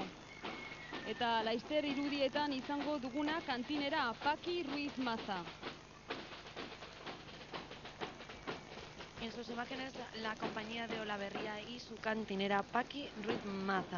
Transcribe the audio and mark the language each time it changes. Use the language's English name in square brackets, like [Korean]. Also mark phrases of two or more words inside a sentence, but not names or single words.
[Basque] Eta Laister irudietan izango duguna kantinera Paqui Ruiz Maza. [Spanish] En sus imágenes la compañía de Olaberria y su cantinera Paqui Ruiz Maza.